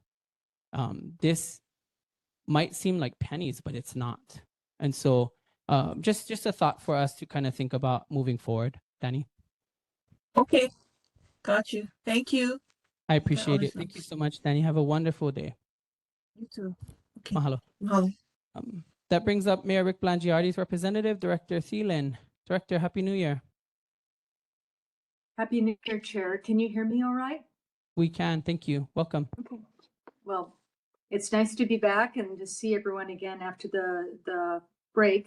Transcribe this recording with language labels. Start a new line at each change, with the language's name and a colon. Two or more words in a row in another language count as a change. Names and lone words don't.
English: This might seem like pennies, but it's not. And so just a thought for us to kind of think about moving forward, Danny. Okay, got you. Thank you. I Got all appreciate this it. Thank you notes. so much, Danny. Have a wonderful day. You too. Okay. Mahalo. Mahalo. That brings up Mayor Rick Blangiardi's representative, Director Thielen. Director, Happy New Year. Happy New Year, Chair. Can you hear me all right? We can. Thank you. Welcome. Okay. Well, it's nice to be back and to see everyone again after the break.